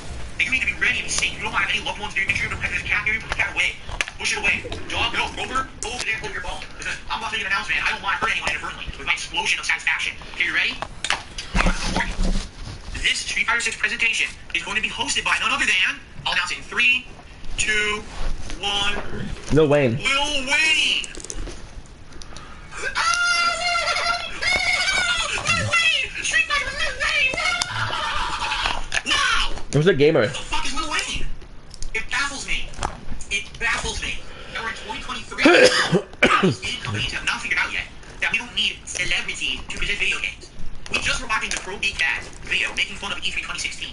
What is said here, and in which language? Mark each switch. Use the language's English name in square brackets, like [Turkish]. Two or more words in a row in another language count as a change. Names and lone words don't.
[English] That you need to be ready to be safe. You don't want to have any loved ones there. Make sure you have a cat here. Put the cat away. Push it away. Dog, go over there, hold your ball. Because I'm about to make an announcement. I don't want to hurt anyone inadvertently. With my explosion of satisfaction. Okay, you ready? This Street Fighter 6 presentation is going to be hosted by none other than, I'll announce it in 3, 2, 1. Lil Wayne. Lil Wayne! Lil Wayne! Street Fighter Lil Wayne! Wow! Who's a gamer? What the fuck is Lil Wayne? It baffles me. It baffles me. That we're in 2023. These companies have not figured out yet that we don't need celebrities to present video games. We just were watching the Pro Geek Cat video making fun of E3 2016.